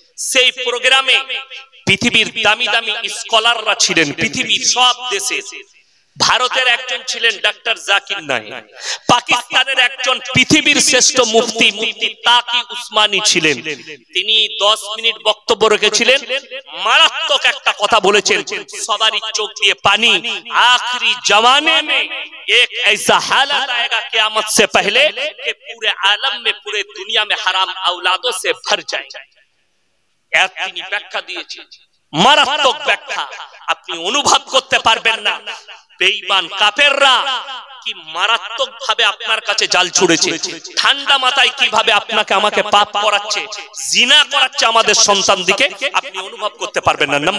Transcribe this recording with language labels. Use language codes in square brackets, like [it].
[bn] সেই প্রোগ্রামে পৃথিবীর দামি দামি স্কলাররা ছিলেন, পৃথিবীর সব দেশে। ভারতের একজন ছিলেন ডক্টর জাকির নায়েক, পাকিস্তানের একজন পৃথিবীর শ্রেষ্ঠ মুফতি মুফতি তাকি উসমানী ছিলেন। তিনি 10 মিনিট বক্তব্য রেখেছিলেন, মারাত্মক একটা কথা বলেছেন, সবারই চোখ দিয়ে পানি। [hi] आखिरी जमाने में एक ऐसा हालत आएगा क़यामत से पहले कि पूरे आलम में, पूरे दुनिया में हराम औलादों से भर जाएगा। [bn] তিনি ব্যাখ্যা দিয়েছেন, মারাত্মক ব্যাখ্যা, আপনি অনুভব করতে পারবেন না বেঈমান কাফেররা কি মারাত্মক ভাবে আপনার কাছে জাল ছুড়েছে, ঠান্ডা মাথায় কিভাবে আপনাকে আমাকে পাপ করাচ্ছে, জিনা করাচ্ছে আমাদের সন্তান দিকে, আপনি অনুভব করতে পারবেন না।